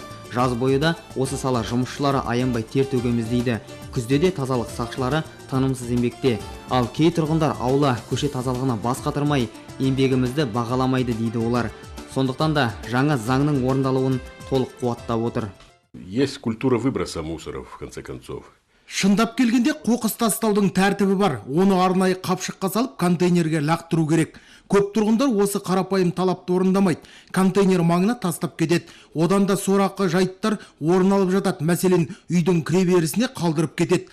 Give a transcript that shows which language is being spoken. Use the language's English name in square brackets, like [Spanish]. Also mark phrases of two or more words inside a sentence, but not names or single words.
[Kazakh] Жаз бойы осы сала жұмысшылары аянбай тер төгеміз дейді. Күзде де тазалық сақшылары тынымсыз еңбекте. Ал кей тұрғындар аула, көше тазалығына бас қатырмай, еңбегімізді бағаламайды дейді олар. Сондықтан да жаңа заңның орындалуын толық қуаттап отыр. [Russian] Есть культура выброса мусора, в конце концов. [Kazakh] Шындап келгенде қоқыс тастаудың тәртібі бар. Оны арнайы қапшыққа салып контейнерге лақтыру керек. Көп тұрғындар осы қарапайым талапты орындамайды. Контейнер маңына тастап кетеді. Одан да сорақы жайттар орын алып жатады. Мәселен, үйдің кіреберісіне қалдырып кетеді.